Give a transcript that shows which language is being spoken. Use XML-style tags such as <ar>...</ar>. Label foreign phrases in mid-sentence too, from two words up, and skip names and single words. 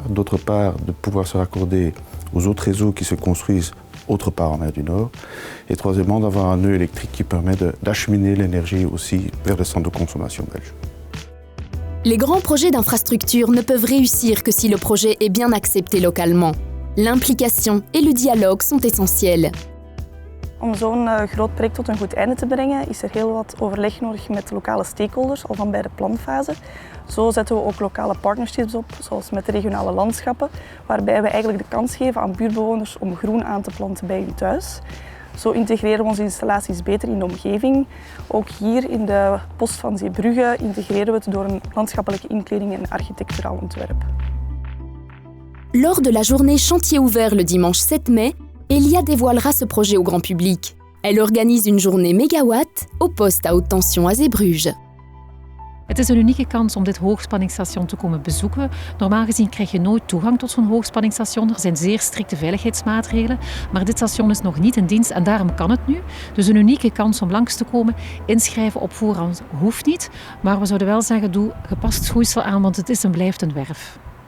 <fr>D'autre part, de pouvoir se raccorder aux autres réseaux qui se construisent autre part en mer du Nord. Et troisièmement, d'avoir un nœud électrique qui permet d'acheminer l'énergie aussi vers les centres de consommation belges. Les grands projets d'infrastructure ne peuvent réussir que si le projet est bien accepté localement. L'implication et le dialogue sont essentiels.</fr> <nl>Om zo'n groot project tot een goed einde te brengen is er heel wat overleg nodig met lokale stakeholders, al van bij de planfase. Zo zetten we ook lokale partnerships op, zoals met de regionale landschappen, waarbij we eigenlijk de kans geven aan buurtbewoners om groen aan te planten bij hun thuis. Zo integreren we onze installaties beter in de omgeving. Ook hier in de post van Zeebrugge integreren we het door een landschappelijke inkleding en architecturaal ontwerp.</nl> <fr>Lors de la journée chantier ouvert le dimanche 7 mai, Elia dévoilera ce projet au grand public. Elle organise une journée mégawatt au poste à haute tension à Zeebrugge.</fr> <nl>Het is een unieke kans om dit hoogspanningsstation te komen bezoeken. Normaal gezien krijg je nooit toegang tot zo'n hoogspanningsstation. Er zijn zeer strikte veiligheidsmaatregelen, maar dit station is nog niet in dienst en daarom kan het nu. Dus een unieke kans om langs te komen. Inschrijven op voorhand hoeft niet, maar we zouden wel zeggen, doe gepast schoeisel aan, want het is en blijft een werf.</nl>